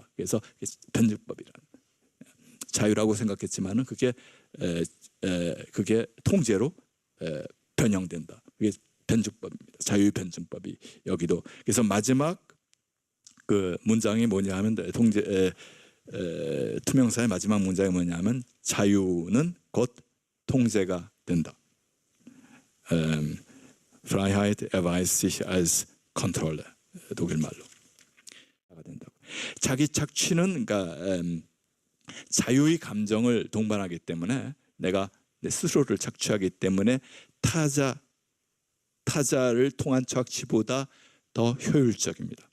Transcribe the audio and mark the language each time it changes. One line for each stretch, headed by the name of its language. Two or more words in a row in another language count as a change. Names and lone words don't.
Korean: 그래서 변증법이라는 자유라고 생각했지만은 그게 통제로 변형된다. 그게 변증법입니다. 자유의 변증법이 여기도. 그래서 마지막 그 문장이 뭐냐하면 투명사의 마지막 문장이 뭐냐면 자유는 곧 통제가 된다.
German: Freiheit erweist sich als Kontrolle.
Korean: 독일말로 된다고. 자기 착취는 그러니까 자유의 감정을 동반하기 때문에 내가 내 스스로를 착취하기 때문에 타자를 통한 착취보다 더 효율적입니다.